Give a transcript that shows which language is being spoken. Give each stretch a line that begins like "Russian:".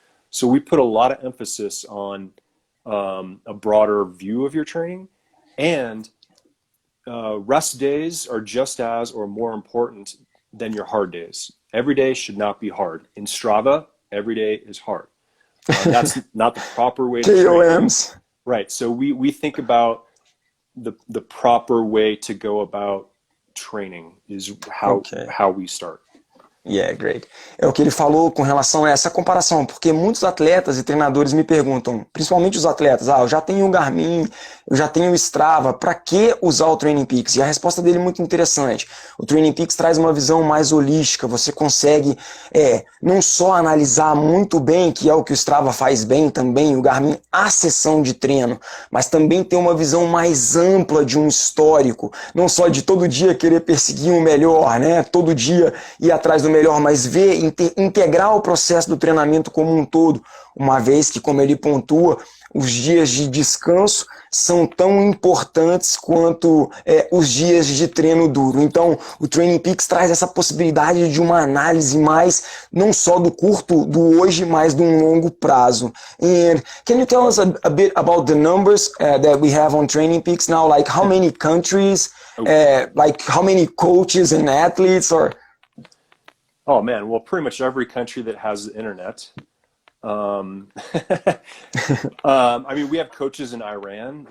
English: So we put a lot of emphasis on a broader view of your training, and rest days are just as or more important than your hard days. Every day should not be hard. In Strava, every day is hard. That's not the proper way to KOMs. train. Right. So we think about the proper way to go about training is Okay. how we start. Yeah, great.
Portuguese: É o que ele falou com relação a essa comparação, porque muitos atletas e treinadores me perguntam, principalmente os atletas, eu já tenho o Garmin, eu já tenho o Strava, para que usar o Trainingpeaks? E a resposta dele é muito interessante. O Trainingpeaks traz uma visão mais holística, você consegue não só analisar muito bem, que é o que o Strava faz bem também, o Garmin, a sessão de treino, mas também ter uma visão mais ampla de um histórico, não só de todo dia querer perseguir o melhor, né? Todo dia ir atrás do melhor, mas ver, integrar o processo do treinamento como um todo, uma vez que, como ele pontua, os dias de descanso são tão importantes quanto os dias de treino duro. Então, o Trainingpeaks traz essa possibilidade de uma análise mais, não só do curto, do hoje, mas do longo prazo.
English: And can you tell us a bit about the numbers that we have on Trainingpeaks now? Like how many countries, like how many coaches and athletes, or... Oh man, well, pretty much every country that has the internet. I mean, we have coaches in Iran.